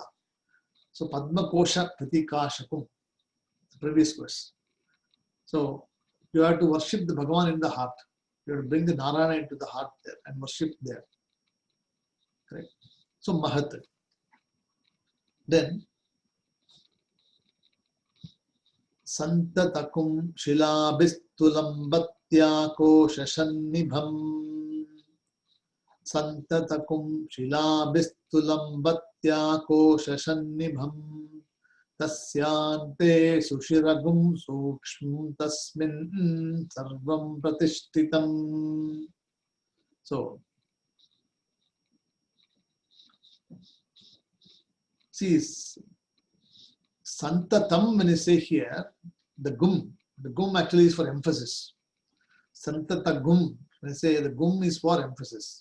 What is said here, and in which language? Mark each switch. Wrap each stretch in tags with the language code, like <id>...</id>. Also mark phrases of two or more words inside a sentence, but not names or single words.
<sa>So पद्म कोश प्रतीकाशकम्,</sa> <en>the previous verse. So you have to worship the Bhagavan in the heart. You have to bring the Narayana into the heart there and worship there.</en> <sa>Correct? So Mahat. Then सन्ततकुम् शिलभिस्तुलम्बत्य कोशशन्निभम्. सन्ततकुम् शिलभिस्तुलम्बत्य कोशशन्निभम्. तस्यान्ते सुषिरगुम् सूक्ष्मम् तस्मिन् सर्वम् प्रतिष्ठितम्.</sa> <en>So, see, Santatam, when you say here, the gum actually is for emphasis.</en> <sa>सन्तत गुम्,</sa> <en>when you say the gum is for emphasis.</en>